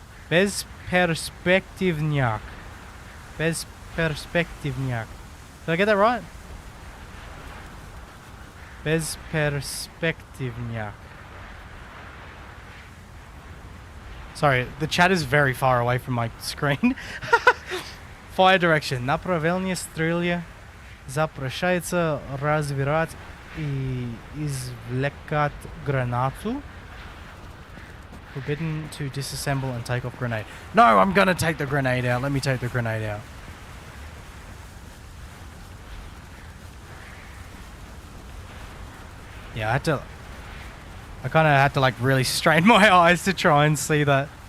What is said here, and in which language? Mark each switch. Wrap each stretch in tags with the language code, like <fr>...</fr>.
<en>Bezperspektivnyak. Bezperspektivnyak. Did I get that right? Bezperspektivnyak. Sorry, the chat is very far away from my screen. Fire direction.</en> <ru>Направление стрелья запрещается разбирать и извлекать гранату.</ru> <en>Forbidden to disassemble and take off grenade. No, I'm gonna take the grenade out. Let me take the grenade out. Yeah, I kind of had to like really strain my eyes to try and see that.</en>